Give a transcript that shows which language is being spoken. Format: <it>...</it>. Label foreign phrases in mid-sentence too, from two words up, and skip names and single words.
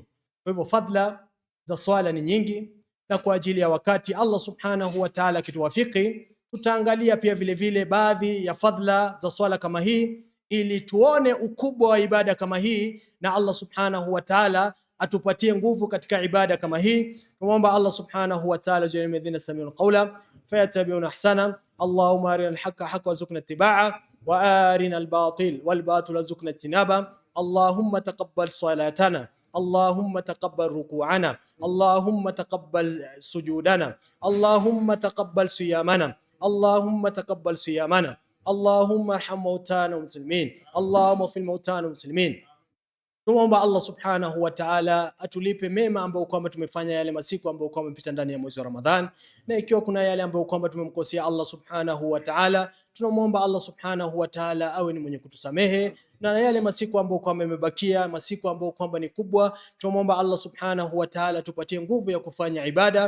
<sw>Kwa hivyo fadhila za swala ni nyingi, na kwa ajili ya wakati</sw> <ar>الله سبحانه وتعالى</ar> <sw>kituwafiki, tutaangalia pia vile vile baadhi ya fadhila za swala kama hii, ili tuone ukubwa wa ibada kama hii, na</sw> <ar>الله سبحانه وتعالى</ar> <sw>atupatie nguvu katika ibada kama hii. Tuomba</sw> <ar>الله سبحانه وتعالى</ar> <sw>jalie</sw> <ar>الذين سمعوا القول فيتبعون أحسن. اللهم أرنا الحق حقا وارزقنا اتباع وأرنا الباطل والباطل وارزقنا اجتناب. اللهم تقبل صلاتنا, اللهم تقبل ركوعنا، اللهم تقبل سجودنا، اللهم تقبل صيامنا، اللهم تقبل صيامنا، اللهم ارحم موتانا المسلمين، اللهم اغفر موتانا المسلمين.</ar> <sw>Tuomba</sw> <ar>الله سبحانه وتعالى</ar> <sw>atulipe mema ambayo kwamba tumefanya yale masiku ambayo kwamba mpita ndani ya mwezi wa Ramadhan, na ikiwa kuna yale ambayo kwamba tumemkosea</sw> <ar>الله سبحانه وتعالى,</ar> <sw>tunamwomba</sw> <ar>الله سبحانه وتعالى</ar> <sw>awe ni mwenye kutusamehe, na yale masiku ambayo kwamba yamebakia, masiku ambayo kwamba ni kubwa, tunamwomba</sw> <ar>الله سبحانه وتعالى</ar> <sw>tupatie nguvu ya kufanya ibada.</sw>